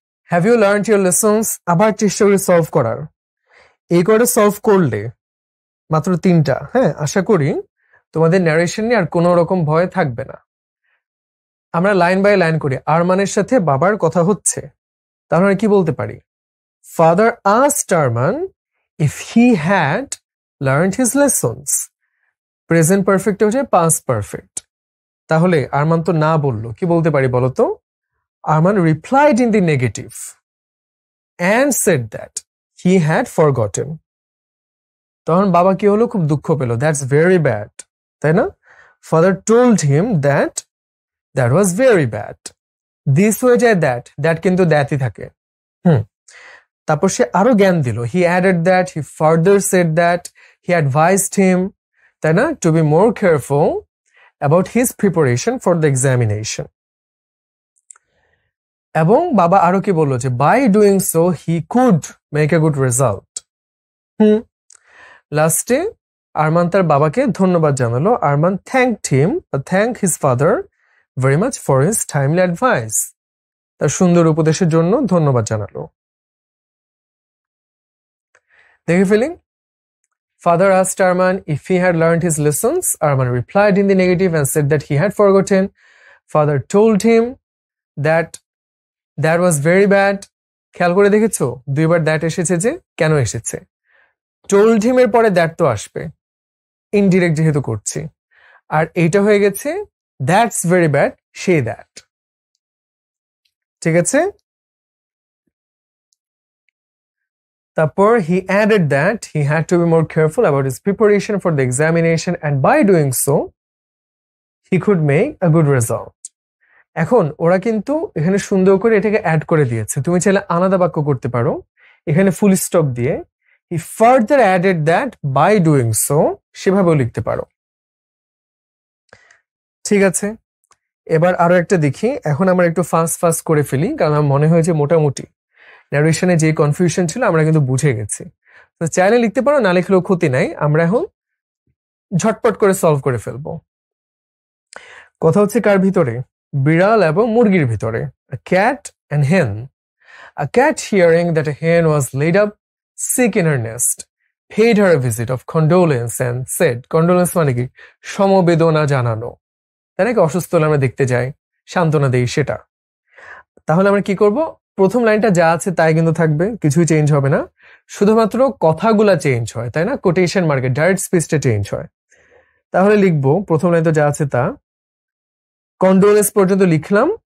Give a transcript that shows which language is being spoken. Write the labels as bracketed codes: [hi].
[en] Have you learned your lessons? [bn] আবার চেষ্টা করি সলভ করার। এই করে সলভ করলে মাত্র 3টা, হ্যাঁ, আশা করি তোমাদের ন্যারেশন নিয়ে আর কোনো রকম ভয় থাকবে না। আমরা লাইন বাই লাইন করি। আরমানের সাথে বাবার কথা হচ্ছে, তাহলে কি বলতে পারি? [en] Father asked Arman if he had learned his lessons. [bn] Present perfect হচ্ছে পাস্ট পারফেক্ট। তাহলে আরমান তো না বললো, কি বলতে পারি বলো তো? [en] Arman replied in the negative and said that he had forgotten. [bn] তখন বাবা কি হলো? খুব দুঃখ পেল, [en] That's very bad, তাই না? Father told him that that was very bad. [bn] This হয়ে যায় দ্যাট, দ্যাট কিন্তু দ্যাটই থাকে। তারপর সে আরো জ্ঞান দিল। [en] He added that, he further said that, he advised him, তাই না, to be more careful about his preparation for the examination. [bn] এবং বাবা আরো কি বললো যে [en] By doing so he could make a good result. [bn] লাস্টে আরমান তার বাবাকে ধন্যবাদ জানালো। [en] Arman thank his father very much for his timely advice. [bn] তার সুন্দর উপদেশের জন্য ধন্যবাদ জানালো। দেখে ফেলি। [en] Father asked Arman if he had learned his lessons. Arman replied in the negative and said that he had forgotten. Father told him that that was very bad. [bn] খেয়াল করে দেখেছো দুইবার দ্যাট এসেছে, যে কেন এসেছে? told him এর পরে দ্যাট তো আসবে, ইনডিরেক্ট যেহেতু করছি। আর এইটা হয়ে গেছে [en] that's very bad, say that. [bn] ঠিক আছে? [en] তারপর he added that he had to be more careful about his preparation for the examination and by doing so he could make a good result. [bn] এখন ওরা কিন্তু এখানে সুন্দর করে এটাকে অ্যাড করে দিয়েছে। তুমি চাইলে আলাদা বাক্য করতে পারো, এখানে ফুল স্টপ দিয়ে [en] he further added that by doing so [bn] সেভাবেও লিখতে পারো। ঠিক আছে, এবার আরো একটা দেখি। এখন আমরা একটু ফাস্ট করে ফেলি, কারণ আমার মনে হয় যে মোটামুটি ন্যারেশনে যে কনফিউশন ছিল আমরা কিন্তু বুঝে গেছি। তো চাইলে লিখতে পারো, না লিখলেও ক্ষতি নাই। আমরা এখন ঝটপট করে সলভ করে ফেলবো। কথা হচ্ছে কার ভিতরে? বিড়াল এবং মুরগির ভিতরে। [en] A cat and hen. A cat, hearing that a hen was laid up sick in her nest, paid her a visit of condolence and said, condolence [bn] মানে কি? সমবেদনা জানানো, তাই নাকি? অসুস্থ হলে আমরা দেখতে যাই, সান্ত্বনা দেই, সেটা। তাহলে আমরা কি করব? প্রথম লাইনটা যা আছে তাই কিন্তু থাকবে, কিছুই চেঞ্জ হবে না, শুধুমাত্র কথাগুলা চেঞ্জ হয়, তাই না? কোটেশন মার্কে ডাইরেক্ট স্পিচটা চেঞ্জ হয়। তাহলে লিখবো প্রথম লাইন তো যা আছে তা, কন্ডোলেন্স পর্যন্ত লিখলাম।